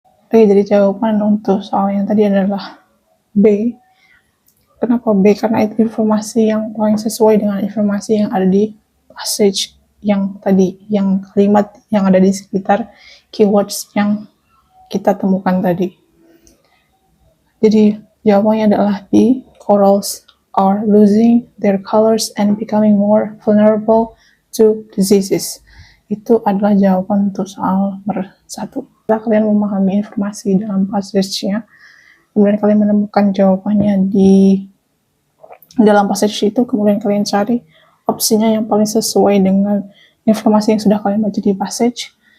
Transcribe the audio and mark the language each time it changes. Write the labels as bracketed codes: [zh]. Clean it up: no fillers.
[id] Oke, jadi jawaban untuk soal yang tadi adalah B. Kenapa B? Karena itu informasi yang paling sesuai dengan informasi yang ada di passage yang tadi, yang kalimat yang ada di sekitar keywords yang kita temukan tadi. Jadi jawabannya adalah B. [en] Corals are losing their colors and becoming more vulnerable to diseases. [id] Itu adalah jawaban untuk soal nomor 1. Setelah kalian memahami informasi dalam passage-nya, kemudian kalian menemukan jawabannya di dalam passage itu, kemudian kalian cari opsinya yang paling sesuai dengan informasi yang sudah kalian baca di passage.